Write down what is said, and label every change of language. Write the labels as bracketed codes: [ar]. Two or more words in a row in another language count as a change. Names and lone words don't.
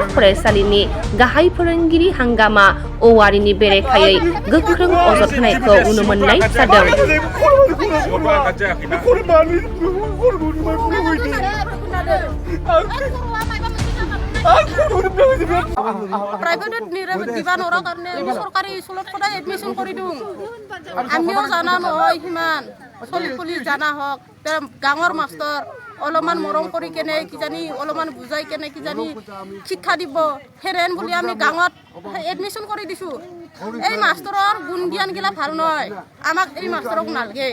[brx] फरायसालिनि गाहाय फोरोंगिरि हांगामा औवारिनि बेरेखायै गोख्रों अजद होनायखौ नुनो मोननाय जादों। [as] প্ৰাইভেট দিব নোৱাৰা কাৰণে চৰকাৰী স্কুলত সদায় এডমিশন কৰি দিওঁ। আমিও জানা নহয় সিমান চলি পুলি জানা হওক গাঁৱৰ মাষ্টৰ অলপমান মৰম কৰি কেনে কিজানি অলপমান বুজাই কেনে কিজানি শিক্ষা দিব হেৰেন বুলি আমি গাঁৱত এডমিশ্যন কৰি দিছোঁ। এই মাষ্টৰৰ গুণ জ্ঞান গিলা ভাল নহয়, আমাক এই মাষ্টৰক নালাগে।